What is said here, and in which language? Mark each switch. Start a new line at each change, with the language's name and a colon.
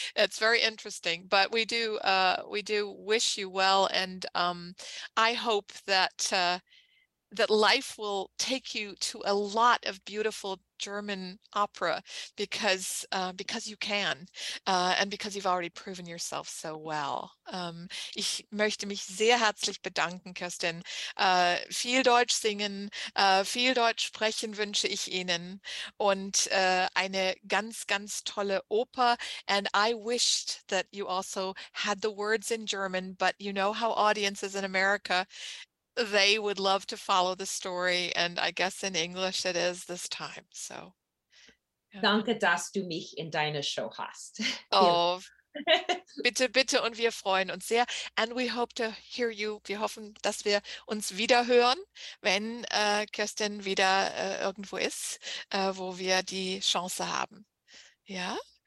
English: It's very interesting. But we do wish you well, and I hope that that life will take you to a lot of beautiful German opera, because you can, and because you've already proven yourself so well.
German: Ich möchte mich sehr herzlich bedanken, Kirsten. Viel Deutsch singen, viel Deutsch sprechen wünsche ich Ihnen, und eine ganz, ganz tolle Oper.
English: And I wished that you also had the words in German, but you know how audiences in America, they would love to follow the story, and I guess in English it is this time. So, yeah.
German: Danke, dass du mich in deine Show hast. Oh, bitte, bitte, und wir freuen uns sehr.
English: And we hope to hear you.
German: Wir hoffen, dass wir uns wieder hören, wenn Kirsten wieder irgendwo ist, wo wir die Chance haben. Ja?